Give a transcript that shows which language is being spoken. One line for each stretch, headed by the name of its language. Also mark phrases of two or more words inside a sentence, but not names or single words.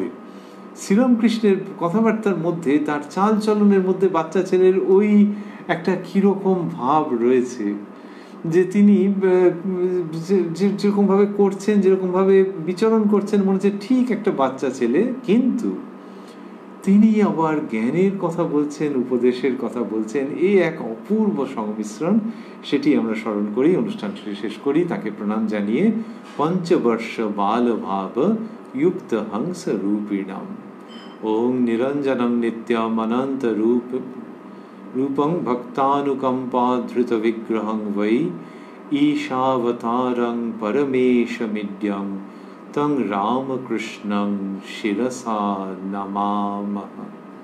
Bangla: শ্রীরামকৃষ্ণের কথাবার্তার মধ্যে, তার চাল চলনের মধ্যে বাচ্চা ছেলের ওই একটা কিরকম ভাব রয়েছে, যে তিনি যেরকম ভাবে করছেন, যেরকম ভাবে বিচরণ করছেন, মনে হচ্ছে ঠিক একটা বাচ্চা ছেলে, কিন্তু তিনি আবার জ্ঞানের কথা বলছেন, উপদেশের কথা বলছেন। এই এক অপূর্ব সংমিশ্রণ, সেটি আমরা স্মরণ করি, অনুষ্ঠানটি শেষ করি তাকে প্রণাম জানিয়ে।
Sanskrit: পঞ্চবর্ষ বাল ভাব युक्त हंस रूपिणम ओं निरंजनं नित्यम अनंत रूपं भक्तानुकंपा धृत विग्रहं वै ईशावतारं परमेशमिड्यं तं रामकृष्णं शिरसा नमामः।